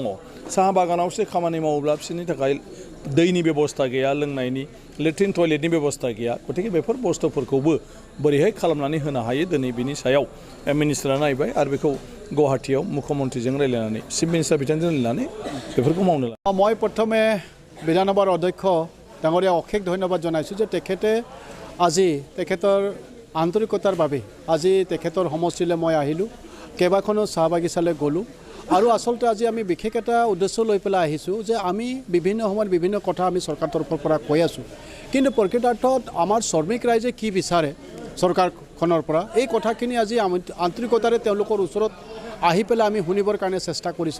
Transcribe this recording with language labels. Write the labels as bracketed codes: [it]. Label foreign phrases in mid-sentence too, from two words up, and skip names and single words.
[brx] साहा बागानावसो खामानि मावोब्ला बिसोरनि थाखाय दैनि बेबस्था गैया, लोंनायनि लेट्रिन टयलेटनि बेबस्था गैया। गतिके बेफोर बुस्थुफोरखौबो बोरैहाय खालामनानै होनो हायो दिनै बिनि सायाव मिनिस्टारा नायबाय आरो बेखौ गुवाहाटीयाव मुख्यमन्त्रीजों रायलायनानै [en] chief minister [brx] बिथांजों रायलायनानै बेफोरखौ मावनो लादों। [as] মই প্ৰথমে বিধানসভাৰ অধ্যক্ষ ডাঙৰীয়া অশেষ ধন্যবাদ জনাইছোঁ যে তেখেতে আজি তেখেতৰ আন্তৰিকতাৰ বাবে আজি তেখেতৰ সমষ্টিলৈ মই আহিলোঁ, কেইবাখনো চাহ বাগিচালৈ গ'লোঁ আৰু আচলতে আজি আমি বিশেষ এটা উদ্দেশ্য লৈ পেলাই আহিছোঁ যে আমি বিভিন্ন সময়ত বিভিন্ন কথা আমি চৰকাৰৰ তৰফৰ পৰা কৈ আছোঁ, কিন্তু প্ৰকৃতাৰ্থত আমাৰ শ্ৰমিক ৰাইজে কি বিচাৰে চৰকাৰখনৰ পৰা এই কথাখিনি আজি আন্তৰিকতাৰে তেওঁলোকৰ ওচৰত আহি পেলাই আমি শুনিবৰ কাৰণে চেষ্টা কৰিছোঁ।